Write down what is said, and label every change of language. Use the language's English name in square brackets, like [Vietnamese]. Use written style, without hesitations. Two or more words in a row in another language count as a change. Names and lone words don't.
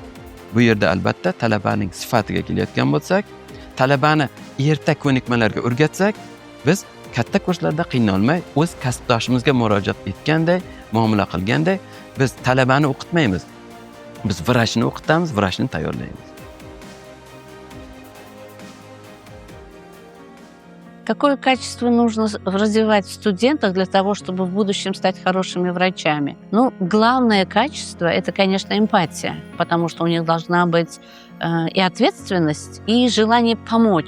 [Uzbek] Bu yerda albatta talabaning sifatiga kelayotgan bo'lsak, talabani erta ko'nikmalarga o'rgatsak, biz katta kurslarda qiynalmay, o'z kasbdoshimizga murojaat etganday, muomala qilganday, biz talabani o'qitmaymiz. Biz vrachni o'qitamiz, vrachni tayyorlaymiz. [Russian] Какое качество нужно развивать в студентах для того, чтобы в будущем стать хорошими врачами? Ну, главное качество – это, конечно, эмпатия, потому что у них должна быть и ответственность, и желание помочь.